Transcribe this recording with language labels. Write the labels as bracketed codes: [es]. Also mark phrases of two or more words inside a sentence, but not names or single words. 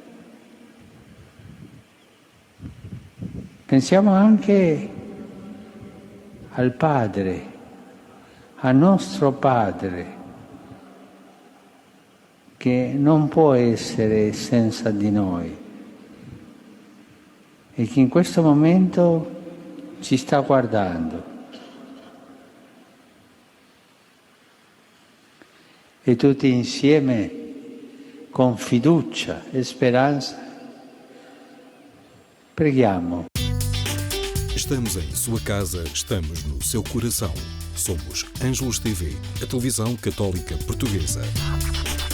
[it] Pensiamo anche al Padre, al nostro Padre, che non può essere senza di noi e che in questo momento ci sta guardando. E tutti insieme, con fiducia e speranza, preghiamo. [pt] Estamos em sua casa, estamos no seu coração. Somos Ângelos TV, a televisão católica portuguesa.